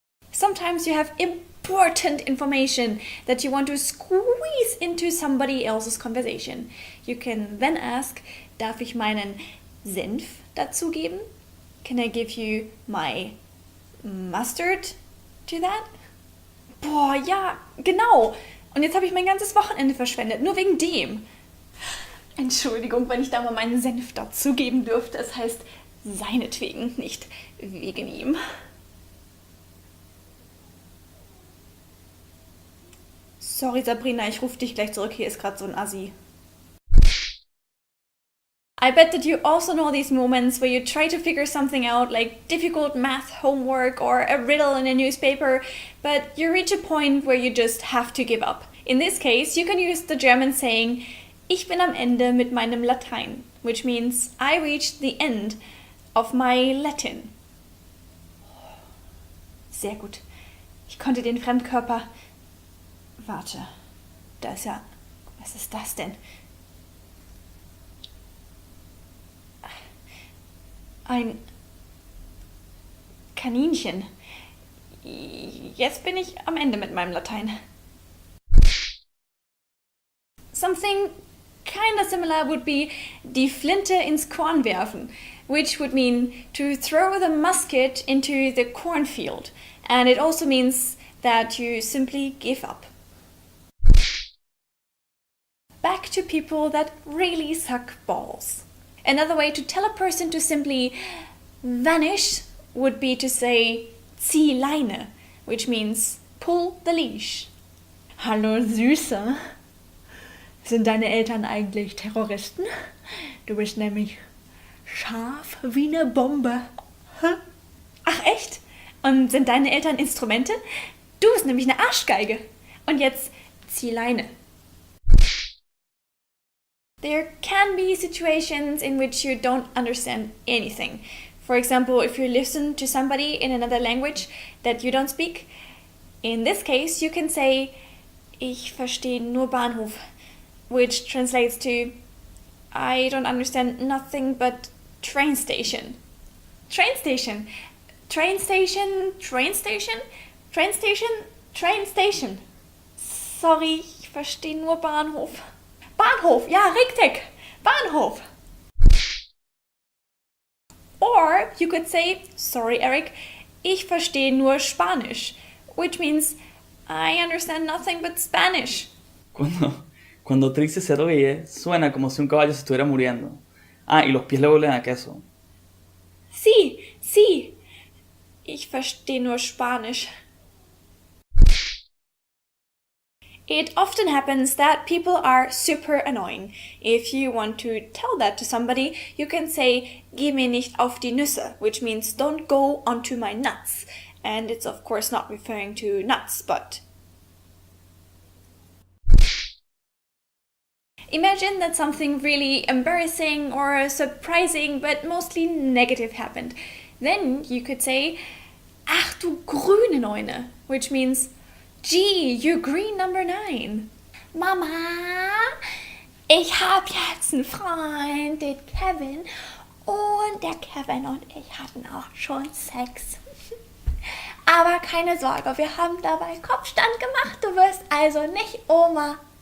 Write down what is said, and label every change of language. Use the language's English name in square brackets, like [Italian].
[English] Sometimes you have important information that you want to squeeze into somebody else's conversation. You can then ask, [German] darf ich meinen Senf dazugeben? [English] Can I give you my mustard to that? [German] Boah, ja, genau. Und jetzt habe ich mein ganzes Wochenende verschwendet, nur wegen dem. Entschuldigung, wenn ich da mal meinen Senf dazugeben dürfte. Es heißt seinetwegen, nicht wegen ihm. Sorry Sabrina, ich rufe dich gleich zurück. Hier ist gerade so ein Assi. [English] I bet that you also know these moments where you try to figure something out, like difficult math homework or a riddle in a newspaper, but you reach a point where you just have to give up. In this case, you can use the German saying, [German] ich bin am Ende mit meinem Latein, [English] which means I reached the end of my Latin. [German] Sehr gut. Ich konnte den Fremdkörper... Warte, da ist ja... Was ist das denn? Ein Kaninchen. Jetzt bin ich am Ende mit meinem Latein. [English] Something kinda similar would be [German] die Flinte ins Korn werfen, [English] which would mean to throw the musket into the cornfield. And it also means that you simply give up. Back to people that really suck balls. Another way to tell a person to simply vanish would be to say [German] zieh Leine, [English] which means pull the leash. [German] Hallo Süße. Sind deine Eltern eigentlich Terroristen? Du bist nämlich scharf wie eine Bombe. Ach echt? Und sind deine Eltern Instrumente? Du bist nämlich eine Arschgeige. Und jetzt zieh Leine. [English] There can be situations in which you don't understand anything. For example, if you listen to somebody in another language that you don't speak, in this case you can say, [German] ich verstehe nur Bahnhof, [English] which translates to, I don't understand nothing but train station. Train station. Train station. Train station. Train station. Train station. [German] Sorry, ich verstehe nur Bahnhof. Bahnhof, ja, richtig. Bahnhof. [English] Or you could say, sorry Eric, [German] ich verstehe nur Spanisch, [English] which means I understand nothing but Spanish. [Spanish] Cuando Trixie se ríe, suena como si un caballo se estuviera muriendo. Ah, y los pies le huelen a queso. Sí. [German] Ich verstehe nur Spanisch. [English] It often happens that people are super annoying. If you want to tell that to somebody, you can say, [German] geh mir nicht auf die Nüsse, [English] which means don't go onto my nuts. And it's of course not referring to nuts, but Imagine that something really embarrassing or surprising but mostly negative happened. Then you could say, [German] ach du grüne Neune, [English] which means, gee, you're green number 9. [German] Mama, ich hab jetzt einen Freund, den Kevin, und der Kevin und ich hatten auch schon Sex. Aber keine Sorge, wir haben dabei Kopfstand gemacht, du wirst also nicht Oma.